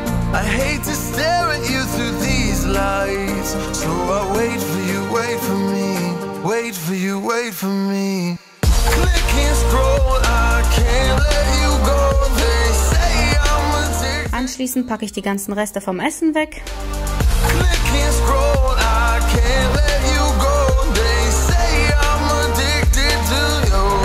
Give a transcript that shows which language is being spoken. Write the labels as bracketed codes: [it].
[en] I hate to stare at you through these lights, so I wait for you, wait for me, wait for you, wait for me. Click and scroll, I can't let you go. They say I'm addicted. [de] Anschließend packe ich die ganzen Reste vom Essen weg. [en] Click and scroll, I can't let you go. They say I'm addicted to you.